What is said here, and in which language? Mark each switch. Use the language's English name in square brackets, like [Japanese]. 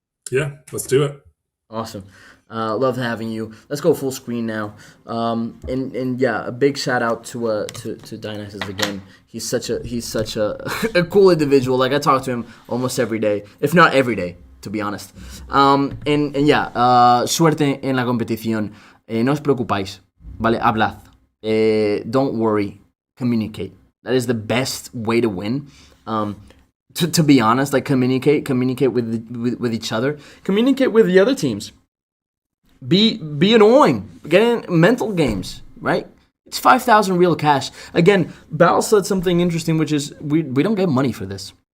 [English] Yeah, let's do it. Awesome. Love having you. Let's go full screen now. And yeah, a big shout out to Dionysus again. He's such a cool individual. Like I talk to him almost every day, if not every day, to be honest. And yeah, [Spanish] suerte en la competición. No os preocupáis, vale. Hablad. [English] Don't worry. Communicate. That is the best way to win. To be honest, like communicate with each other, communicate with the other teams. Be annoying. Get in mental games, right? It's 5,000 real cash. Again, Bal said something interesting, which is we don't get money for this.